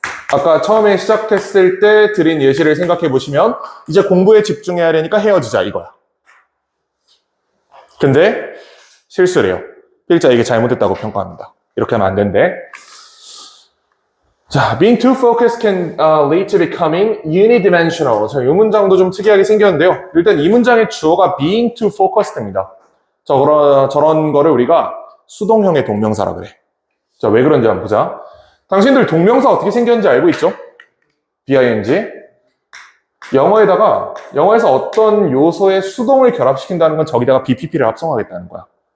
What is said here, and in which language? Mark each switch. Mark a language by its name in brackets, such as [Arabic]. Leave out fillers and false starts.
[Korean] 아까 처음에 시작했을 때 드린 예시를 생각해 보시면 이제 공부에 집중해야 되니까 헤어지자 이거야. 근데 실수래요. 필자 이게 잘못됐다고 평가합니다. 이렇게 하면 안 된대. [English] 자, being too focused can lead to becoming unidimensional. [Korean] 이 문장도 좀 특이하게 생겼는데요. 일단 이 문장의 주어가 [English] being too focused [Korean] 입니다. 저런 거를 우리가 수동형의 동명사라 그래. 자, 왜 그런지 한번 보자. 당신들 동명사 어떻게 생겼는지 알고 있죠? BING. 영어에서 어떤 요소의 수동을 결합시킨다는 건 저기다가 BPP를 합성하겠다는 거야.